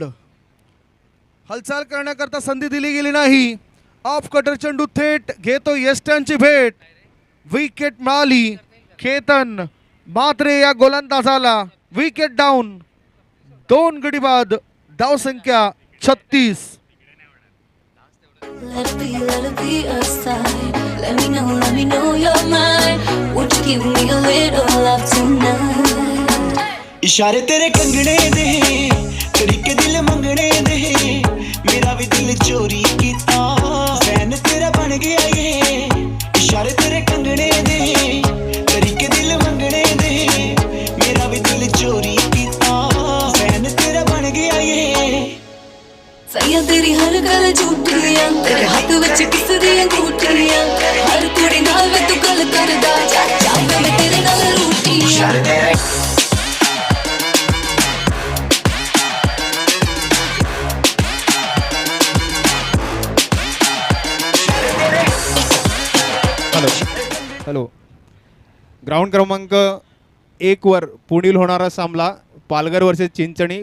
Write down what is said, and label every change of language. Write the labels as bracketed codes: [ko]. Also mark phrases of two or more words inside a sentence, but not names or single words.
[mr] हालचाल करण्याकरता संधी दिली गेली नाही. ऑफ कटर चेंडू थेट घेतो यष्ट्यांची भेट. विकेट मिळाली केतन म्हात्रे या गोलंदाजाला. विकेट डाऊन. 2 गडी बाद. धावसंख्या 36. [en] Let it be a sign. Let me know you're mine. Won't you give me a little love tonight? [pa] ਇਸ਼ਾਰੇ ਤੇਰੇ ਕੰਗਣੇ ਦੇ ਤਰੀਕੇ ਦਿਲ ਮੰਗਣੇ ਦੇ ਮੇਰਾ ਭੀ ਦਿਲ ਚੋਰੀ ਕੀਤਾ ਫੈਨ ਤੇਰਾ ਬਣ ਗਿਆ ਯੇ. ਇਸ਼ਾਰੇ ਤੇਰੇ ਕੰਗਣੇ ਦੇ ਤਰੀਕੇ ਦਿਲ ਮੰਗਣੇ ਦੇ ਮੇਰਾ ਭੀ ਦਿਲ ਚੋਰੀ ਕੀਤਾ ਫੈਨ ਤੇਰਾ ਬਣ ਗਿਆ ਯੇ. ਸੈਯਾ ਤੇਰੀ ਹਰ ਗੱਲ ਝੂਠੀਆਂ ਤੇਰੇ ਹੱਥ ਵਿਚ ਕਿਸ ਦੀ ਅੰਗੂਠੀਆਂ ਹਰ ਕੁੜੀ ਨਾਲ ਵੇ ਤੂ ਗੱਲ ਕਰਦਾ ਚਾਚਾ ਮੈਂ ਤੇਰੇ ਨਾਲ ਰੂਠੀਆਂ [mr] हॅलो ग्राउंड क्रमांक 1 वर पुढील होणारा सामना पालघर वर्सेस चिंचणी.